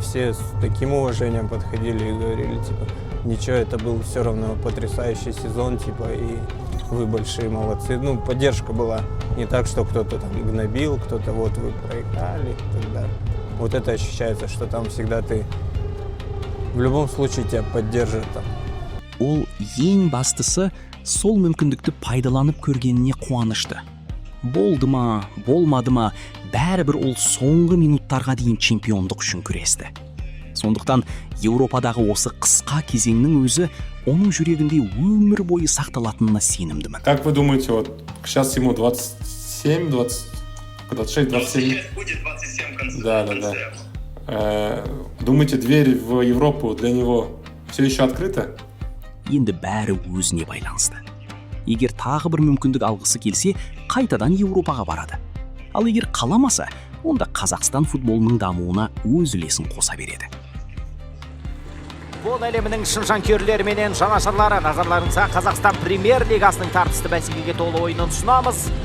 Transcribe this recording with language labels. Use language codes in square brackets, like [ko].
[ru] Все с таким уважением подходили и говорили, типа, ничего, это был все равно потрясающий сезон, типа, и вы большие молодцы. Поддержка была не так, что кто-то там гнобил, кто-то вот вы проиграли и так далее. Вот это ощущается, что там всегда ты в любом случае тебя поддержат там. [kk] Ол ең бастысы сол мүмкіндікті пайдаланып көргеніне қуанышты. Болды ма, болмады ма, бәрібір ол соңғы минуттарға дейін чемпиондық үшін күресті. Сондықтан Еуропадағы осы қысқа кезеңнің өзі оның жүрегінде өмір бойы сақталатынына сенімдімін. [ru] Как вы думаете, вот сейчас ему 27, 26, 27? Будет 27 в конце. Да. Думаете, дверь в Европу для него все еще открыта? [kk] Енді бәрі өзіне байланысты. Егер тағы бір мүмкіндік алғысы келсе, қайтадан Еуропаға барады. Ал егер қаламаса, онда Қазақстан футболының дамуына өз үлесін қоса береді. Футбол әлемінің шын жанкүйерлеріменен жанашырлары, назарларыңызға Қазақстан премьер-лигасының тартысты бәсекеге толы ойынын ұсынамыз.